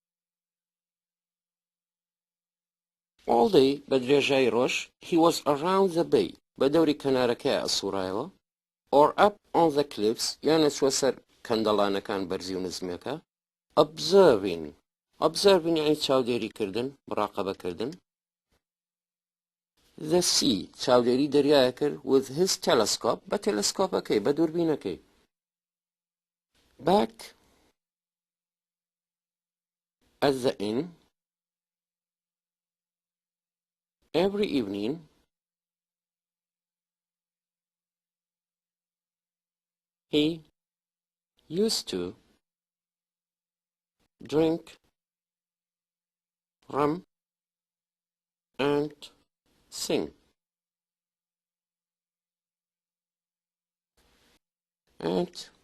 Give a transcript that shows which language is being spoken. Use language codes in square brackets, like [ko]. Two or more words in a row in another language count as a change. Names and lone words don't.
[en] All day [ckb] بدرێژای ڕۆژ [en] he was around the bay [ckb] بەدەوری کەنارەکەی ئەسوورایەوە [en] or up on the cliffs [ckb] یانە چوە سەر کەندەڵانەکان بەرزی و نزمێکە observing یعنی چاودێریکردن مراقەبەکردن [en] the sea [ckb] چاودێری دەریایە کرد [en] with his telescope [ckb] بە تێلەسکۆپەکەی بە دووربینەکەی [en] back at the inn every evening he used to drink rum and sing and